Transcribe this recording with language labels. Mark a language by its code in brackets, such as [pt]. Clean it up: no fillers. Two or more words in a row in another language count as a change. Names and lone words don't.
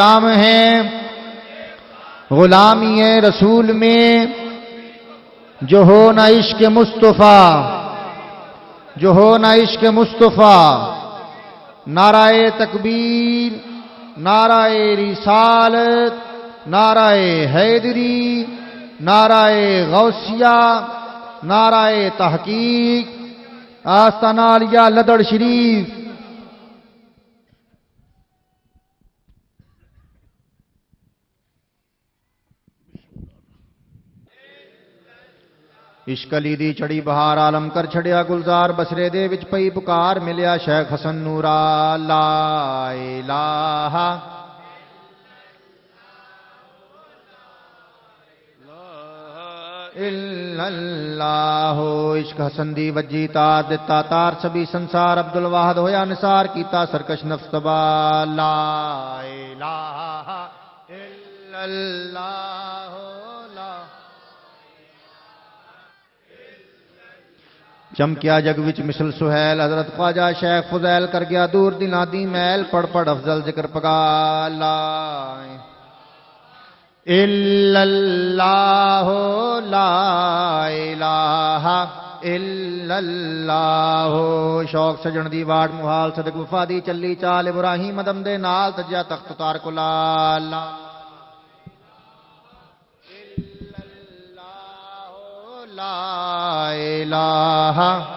[ur] غلامی ہے رسول میں جو ہو نہ عشق مصطفیٰ نعرہ تکبیر نعرہ رسالت نعرہ حیدری نعرہ غوثیہ نعرہ تحقیق آستانہ عالیہ لدڑ شریف [pa] عشق علی دی چڑی بہار عالم کر چھڑیا گلزار بسرے دے وچ پئی پکار ملیا شیخ حسن نورا [ar] لا الہ الا اللہ [pa] عشق حسن دی وجی تار دتا تار سبھی سنسار عبد الواحد ہویا نثار کیتا سرکش نفس تبا [ar] لا الہ الا اللہ لا [pa] چمکیا جگ وچ مثل سہیل حضرت خواجہ شیخ فضیل کر گیا دور دلاں دی میل پڑھ پڑھ افضل ذکر پگا لا [ar] الا اللہ لا الہ الا اللہ [pa] شوق سجن دی واڑ محال صدق وفا دی چلی چال ابراہیم ادم دے نال تجیا تخت اتار کو [ar] لا لا لا الہ